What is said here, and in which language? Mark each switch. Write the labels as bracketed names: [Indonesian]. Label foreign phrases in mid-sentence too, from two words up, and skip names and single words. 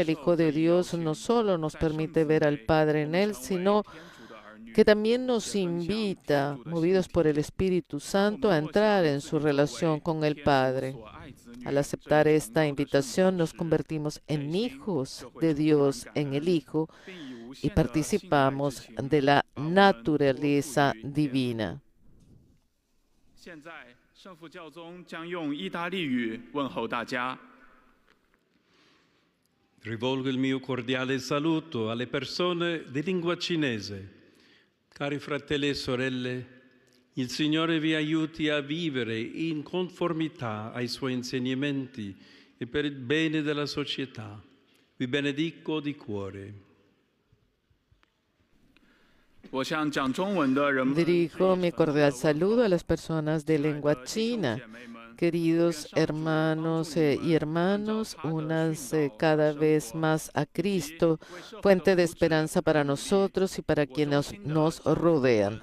[Spanish] El Hijo de Dios no solo nos permite ver al Padre en él, sino que también nos invita, movidos por el Espíritu Santo, a entrar en su relación con el Padre. Al aceptar esta invitación, nos convertimos en hijos de Dios en el Hijo y participamos de la naturaleza divina. [Chinese] 现在，圣父教宗将用意大利语问候大家。 [Italian] Rivolgo il mio cordiale saluto alle persone di lingua cinese. Cari fratelli e sorelle, il Signore vi aiuti a vivere in conformità ai Suoi insegnamenti e per il bene della società. Vi benedico di cuore. [Spanish] Dirijo mi cordial saludo a las personas de lengua china. Queridos hermanos y hermanas, únanse cada vez más a Cristo, fuente de esperanza para nosotros y para quienes nos rodean.